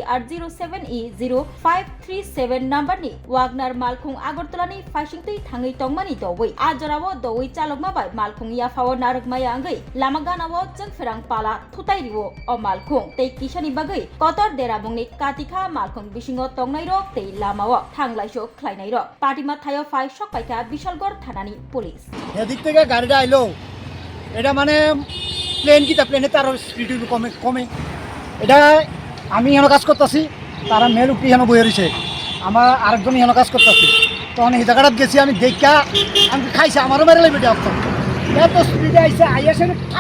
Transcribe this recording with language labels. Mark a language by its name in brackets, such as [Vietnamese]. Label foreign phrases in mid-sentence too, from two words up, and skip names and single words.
[Kok Borok] TR07E0537 number ni Wagner malkhung agartala ni faisingtei thangai tongmani dowei ajorao dowei chalokma bai malkhung ya fawo narokmaya angai lamaganawo jengferang pala thutairiwo o malkhung tei kisani bagai kotor dera mongni katikha malkhung bisingo tongnai rok tei lamao thanglaiso khlainai rok party ma thayo fai sokpaika বিশালগড় থানানি পুলিশ [Bangla] এদিক থেকে গাড়িটা আইলো এটা মানে প্লেনে তার স্পিড কমে এটা আমি এখানে কাজ করতেছি তারা মেল উপরে এখানে বয়ে রয়েছে আমার আরেকজন এখানে কাজ করতেছি তখন এই জায়গাটাত গেছি আমি দেখা আমি খাইছে আমারও মেরে লাগবে এত স্পিডে আইসে আইসে ঠাস